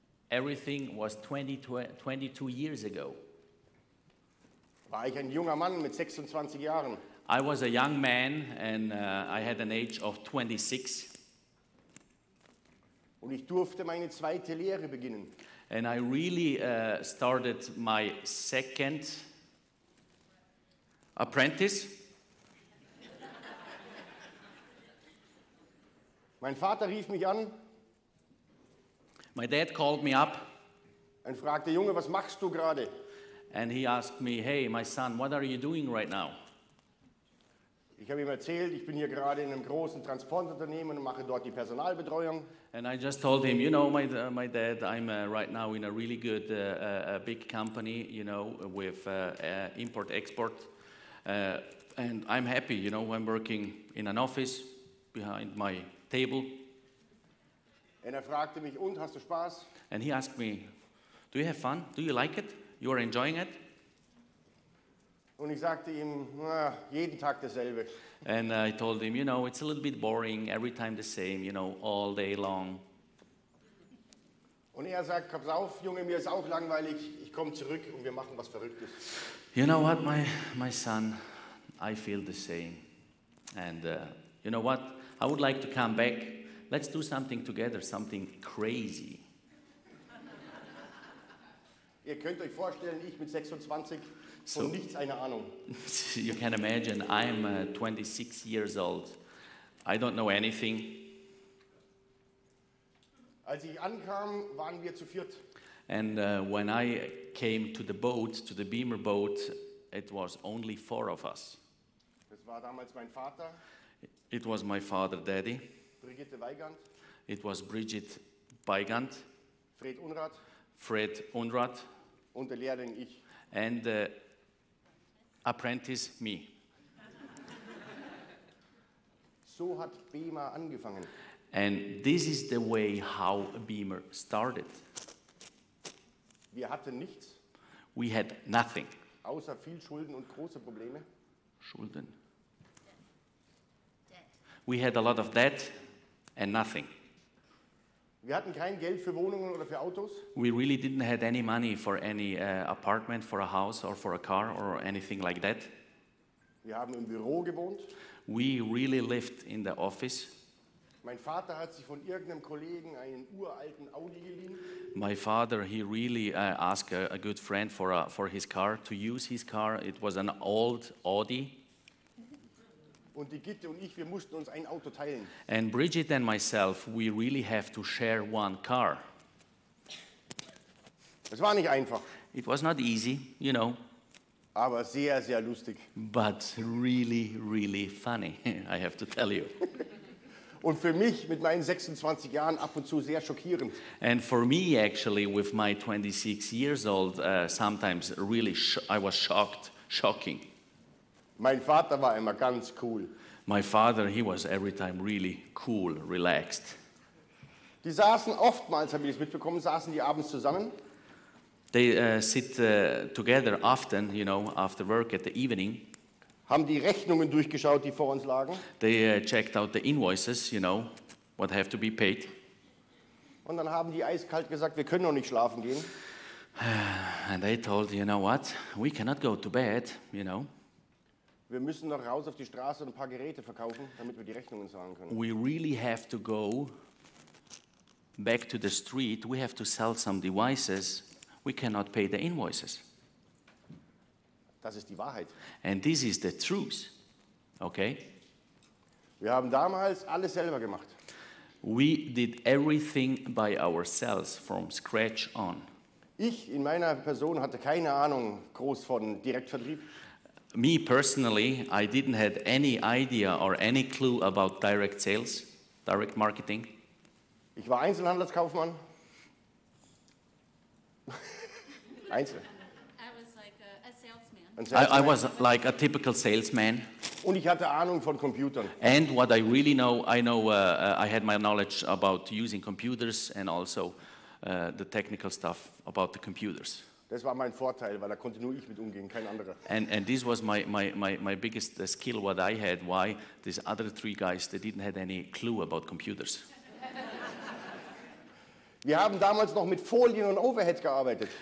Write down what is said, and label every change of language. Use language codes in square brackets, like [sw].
[en] Everything was 22 years ago. [de] War ich ein junger Mann mit 26 Jahren. [en] I was a young man and I had an age of 26. [de] Und ich durfte meine zweite Lehre beginnen. [en] And I really started my second apprentice. [de] Mein Vater rief mich an [en] My dad called me up [de] und fragte, Junge, was machst du gerade? [en] and he asked me, hey, my son, what are you doing right now? [de] Ich habe ihm erzählt, ich bin hier gerade in einem großen Transportunternehmen und mache dort die Personalbetreuung. [en] And I just told him, you know, my dad, I'm right now in a really good, big company, you know, with import-export. And I'm happy, you know, I'm working in an office behind my table. [de] Und er fragte mich, und, hast du Spaß? [en] And he asked me, do you have fun? Do you like it? You are enjoying it? [de] Und ich sagte ihm, na, jeden Tag dasselbe. [en] And I told him, you know, it's a little bit boring, every time the same, you know, all day long. [de] Und er sagt, pass auf, Junge, mir ist auch langweilig, ich komme zurück und wir machen was Verrücktes. [en] You know what, my son, I feel the same. And you know what, I would like to come back. Let's do something together, something crazy. [de] Ihr könnt euch vorstellen, ich mit 26, [en] So- [de] von nichts eine Ahnung. [en] You can imagine, I'm 26 years old. I don't know anything. [de] Als ich ankam, waren wir zu viert. [en] And when I came to the boat, to the Bemer boat, it was only 4 of us. [de] Das war damals mein Vater, [en] It was my father, Daddy. [de] Brigitte Weigand, [en] It was Bridget Beigand, [de] Fred Unrat [en] Fred Unrat, [de] und der Lehrling ich. [en] and the apprentice, me. [de] So hat Bemer angefangen. [en] And this is the way how Bemer started. [de] Wir hatten nichts, [en] We had nothing. [de] außer viel Schulden und große Probleme. Schulden. [en] We had a lot of debt and nothing. [de] Wir hatten kein Geld für Wohnungen oder für Autos. [en] We really didn't have any money for any apartment, for a house, or for a car, or anything like that. [de] Wir haben im Büro gewohnt. [en] We really lived in the office. [de] Mein Vater hat sich von irgendeinem Kollegen einen uralten Audi geliehen. [en] My father, he really asked a good friend for his car, to use his car. It was an old Audi. [de] Und die Gitte und ich, wir mussten uns ein Auto teilen. [en] And Bridget and myself, we really have to share one car. [de] Das war nicht einfach, [en] It was not easy, you know, [de] aber sehr, sehr lustig. [en] but really, really funny, I have to tell you. [de] Und für mich mit meinen 26 Jahren ab und zu sehr schockierend. [en] And for me, actually, with my 26 years old, sometimes really I was shocking. [de] Mein Vater war immer ganz cool. [en] My father, he was every time really cool, relaxed. [de] Die saßen oftmals, habe ich das mitbekommen, saßen die abends zusammen. [en] They sit together often, you know, after work at the evening. [de] Haben die Rechnungen durchgeschaut, die vor uns lagen. [en] They checked out the invoices, you know, what have to be paid. [de] Und dann haben die eiskalt gesagt, wir können noch nicht schlafen gehen. [en] And they told, you know what, we cannot go to bed, you know. [de] Wir müssen noch raus auf die Straße und ein paar Geräte verkaufen, damit wir die Rechnungen zahlen können. [en] We really have to go back to the street. We have to sell some devices. We cannot pay the invoices. [de] Das ist die Wahrheit. [en] And this is the truth, okay? [de] Wir haben damals alles selber gemacht. [en] We did everything by ourselves from scratch on. [de] Ich in meiner Person hatte keine Ahnung groß von Direktvertrieb. [en] Me personally, I didn't have any idea or any clue about direct sales, direct marketing. [de] Ich war Einzelhandelskaufmann. Einzel. [en] I was like a salesman. [de] Ein [en] I Salesman. was like a typical salesman. [de] Und ich hatte Ahnung von Computern. [en] And what I really know, I had my knowledge about using computers and also the technical stuff about the computers. [de] Das war mein Vorteil, weil da konnte nur ich mit umgehen, kein anderer. [en] And this was my biggest skill, what I had, why these other three guys, they didn't have any clue about computers. [de] Wir haben damals noch mit Folien und Overhead gearbeitet.